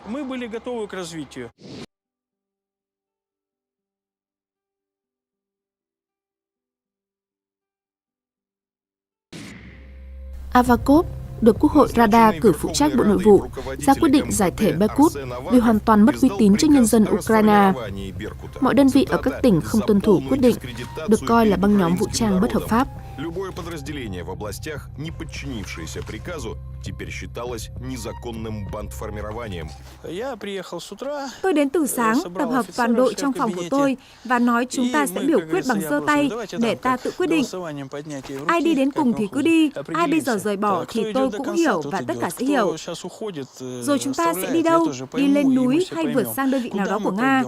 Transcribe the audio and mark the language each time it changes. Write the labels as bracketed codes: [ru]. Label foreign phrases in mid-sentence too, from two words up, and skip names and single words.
[vi] Avakov được Quốc hội Rada cử phụ trách Bộ Nội vụ ra quyết định giải thể Berkut vì hoàn toàn mất uy tín trước nhân dân Ukraine. Mọi đơn vị ở các tỉnh không tuân thủ quyết định được coi là băng nhóm vũ trang bất hợp pháp. [ru] Любое подразделение в областях, не подчинившееся приказу, теперь считалось незаконным бандформированием. [vi] Tôi đến từ sáng, tập hợp toàn đội trong phòng của tôi và nói chúng ta sẽ biểu quyết bằng giơ tay để ta tự quyết định. Ai đi đến cùng thì cứ đi, ai bây giờ rời bỏ thì tôi cũng hiểu và tất cả sẽ hiểu. Rồi chúng ta sẽ đi đâu, đi lên núi hay vượt sang đơn vị nào đó của Nga.